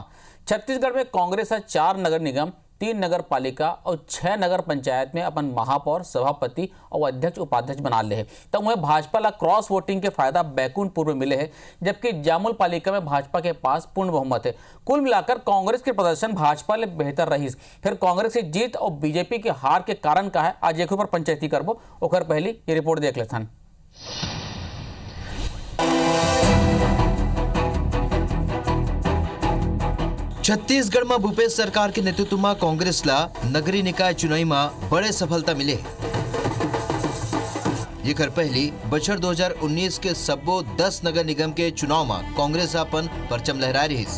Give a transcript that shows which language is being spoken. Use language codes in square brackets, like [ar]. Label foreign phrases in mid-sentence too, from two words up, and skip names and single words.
[hne] छत्तीसगढ़ में कांग्रेस है 4 नगर निगम, 3 नगर पालिका और 6 नगर पंचायत में अपन महापौर, सभापति और अध्यक्ष उपाध्यक्ष बना ले है। तो वह भाजपा ला [en] cross voting [hne] के फायदा बैकुंठपुर में मिले है, जबकि जामुल पालिका में भाजपा के पास पूर्ण बहुमत है। कुल मिलाकर कांग्रेस के प्रदर्शन भाजपा ले बेहतर रही। फिर कांग्रेस की जीत और बीजेपी के हार के कारण का है, आज एक ऊपर पंचायती करबो। ओकर पहली ये रिपोर्ट देख लेथन। छत्तीसगढ़ में भूपेश सरकार के नेतृत्व में कांग्रेस ला नगरीय निकाय चुनाव में बड़े सफलता मिले। जेकर पहली बछर 2019 के सब्बो 10 नगर निगम के चुनाव में कांग्रेस अपन परचम लहराए रहीस।